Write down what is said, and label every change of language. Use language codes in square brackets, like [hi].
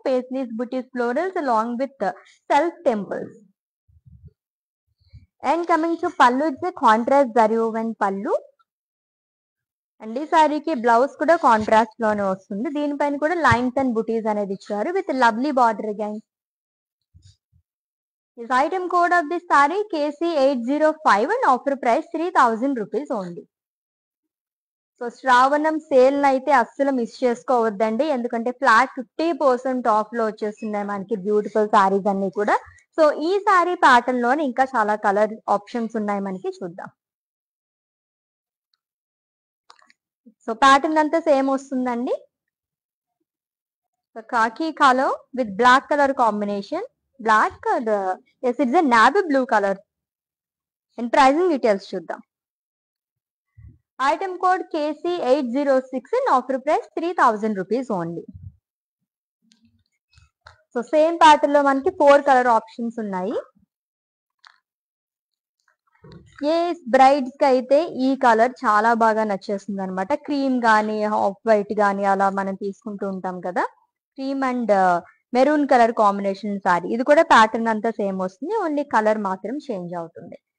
[en] Paisleys butis florals along with self temples. [te] And coming to పళ్ళు, it's contrast zari oven పళ్ళు and ఈ సారీకి blouse కూడా కాంట్రాస్ట్ లోనే వస్తుంది. దీనిపైన కూడా లైన్స్ అండ్ బుటీస్ అనేది ఇచ్చారు with lovely border again. [en] This item code of this saree KC805 and offer price 3000 rupees only. [te] So శ్రావణం సేల్ అయితే అస్సలు మిస్ చేసుకోవద్దండి, ఎందుకంటే ఫ్లాట్ 50% ఆఫ్ లో వచ్చేస్తున్నాయి మనకి బ్యూటిఫుల్ సారీస్ అన్ని కూడా. సో ఈ సారీ ప్యాటర్న్ లోనే ఇంకా చాలా కలర్ ఆప్షన్స్ ఉన్నాయి మనకి, చూద్దాం. సో ప్యాటర్న్ అంతా సేమ్ వస్తుందండి. [en] So khaki color with black color combination. Black, yes, it's a navy blue color. And pricing details చూద్దాం. Item code KC806 and offer price 3000 rupees only. [te] So same pattern లో మనకి 4 colour options ఉన్నాయి. ఏ brides కి అయితే ఈ colour చాలా బాగా నచ్చేస్తుంది అనమాట. క్రీమ్ గానీ ఆఫ్ వైట్ గానీ అలా మనం తీసుకుంటూ ఉంటాం కదా. Cream and maroon colour combination sorry. ఇది కూడా ప్యాటర్న్ అంతా సేమ్ వస్తుంది, ఓన్లీ కలర్ మాత్రం చేంజ్ అవుతుంది.